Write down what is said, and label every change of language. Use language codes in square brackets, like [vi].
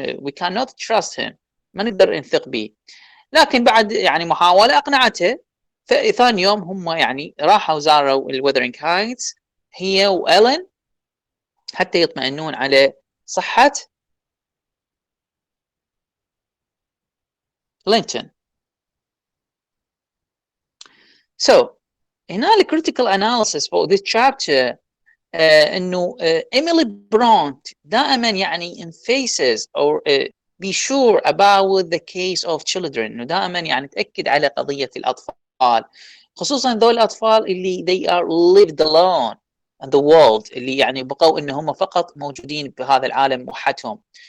[en] we cannot trust him، [ar] ما نقدر نثق به. لكن بعد يعني محاولة أقنعته. فثاني يوم هم يعني راحوا زاروا الوذرينج هايتس هي وإيلين حتى يطمئنون على صحة لينتون. [en] So [ar] هنالك [en] critical analysis for this chapter. [ar] انه ايميلي برونت دائما يعني [en] emphasizes or be sure about the case of children، [ar] انه دائما يعني تاكد على قضيه الاطفال، خصوصا ذول الاطفال اللي [en] they are lived alone in the world، [ar] اللي يعني بقوا ان هم فقط موجودين بهذا العالم وحدهم.